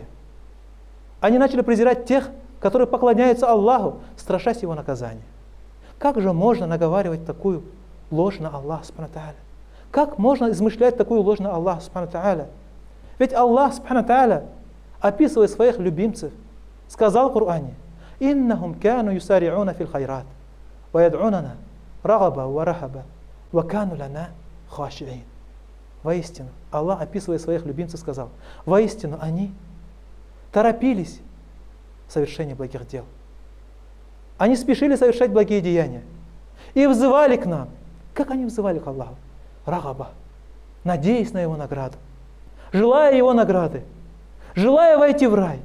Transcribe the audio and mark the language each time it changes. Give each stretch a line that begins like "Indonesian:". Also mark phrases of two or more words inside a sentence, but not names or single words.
Russian: Они начали презирать тех, которые поклоняются Аллаху, страшась Его наказания. Как же можно наговаривать такую ложь на Аллаха,
Arabic: سبحانه تعالى?
Russian: Как можно измышлять такую ложь на Аллаха,
Arabic: سبحانه تعالى?
Russian: Ведь Аллах,
Arabic: سبحانه تعالى,
Russian: описывая своих любимцев, сказал в Коране:
Arabic: «إنهم كانوا يسارعون في الخيرات ويدعوننا رغبا ورهبا وكانوا لنا خاشعين».
Russian: Воистину, Аллах, описывая своих любимцев, сказал: воистину они торопились в совершении благих дел. Они спешили совершать благие деяния и взывали к нам. Как они взывали к Аллаху? Рагаба, надеясь на Его награду, желая Его награды, желая войти в рай.